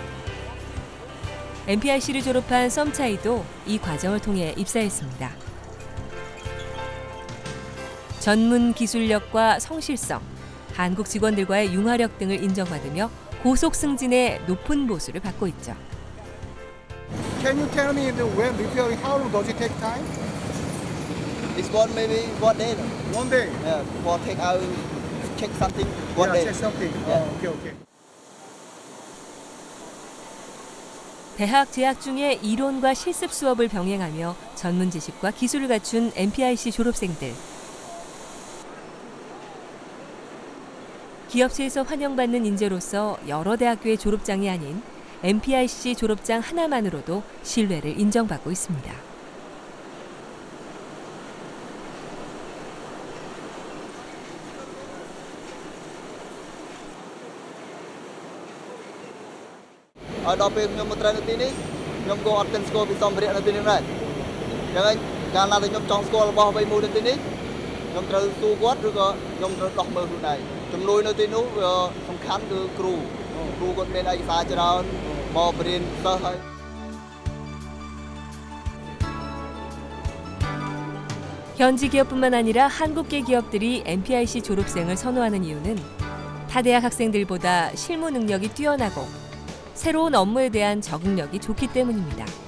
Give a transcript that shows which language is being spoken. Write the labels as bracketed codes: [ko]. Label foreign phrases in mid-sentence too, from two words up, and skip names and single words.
[ko] MPIC를 졸업한 썸차이도 이 과정을 통해 입사했습니다. 전문 기술력과 성실성, 한국 직원들과의 융화력 등을 인정받으며 고속 승진의 높은 보수를 받고 있죠. [en] Can you tell me when before how long does it take time? It's maybe 1 day. 1 day. Yeah, for take out check something 1 Yeah, day. check something. Yeah. Oh, okay. [ko] 대학 재학 중에 이론과 실습 수업을 병행하며 전문 지식과 기술을 갖춘 MPIC 졸업생들. 기업체에서 환영받는 인재로서 여러 대학교의 졸업장이 아닌 MPIC 졸업장 하나만으로도 신뢰를 인정받고 있습니다. [km] ដល់ពេលខ្ញុំមកត្រូវនៅទីនេះខ្ញុំក៏អត់ទាន់ស្គាល់ពីសម្ភារៈនៅទីនេះដែរអញ្ចឹងកាលណាដែលខ្ញុំចង់ស្គាល់របស់អ្វីមួយនៅទីនេះខ្ញុំត្រូវសួរគាត់ឬក៏ខ្ញុំត្រូវដោះមើលខ្លួនឯងជំនួយនៅទីនោះវាសំខាន់គឺគ្រូគាត់មានឯកសារច្រើនមកបរៀនសិស្សហើយ [ko] 현지 기업뿐만 아니라 한국계 기업들이 MPIC 졸업생을 선호하는 이유는 타대학 학생들보다 실무 능력이 뛰어나고 새로운 업무에 대한 적응력이 좋기 때문입니다.